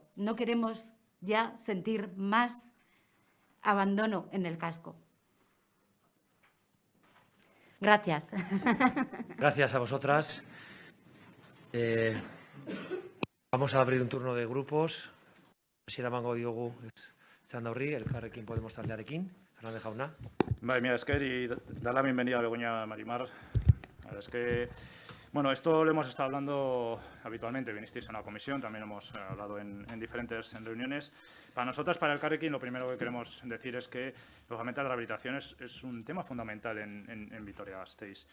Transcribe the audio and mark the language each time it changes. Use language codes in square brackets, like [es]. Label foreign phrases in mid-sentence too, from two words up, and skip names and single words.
[es] No queremos ya sentir más abandono en el casco. Gracias. Gracias a vosotras. Vamos a abrir un turno de grupos. [eu] Hasierango diogu txanda horri, Elkarrekin Podemos taldearekin. Fernández Jauna. [es] Vale, mira, y dar la bienvenida a Begoña Marimar. La verdad es que, bueno, esto lo hemos estado hablando habitualmente. Vinisteis a una comisión, también hemos hablado en diferentes reuniones. Para nosotras, para Elkarrekin, lo primero que queremos decir es que, lógicamente, la rehabilitación es un tema fundamental en Vitoria-Gasteiz.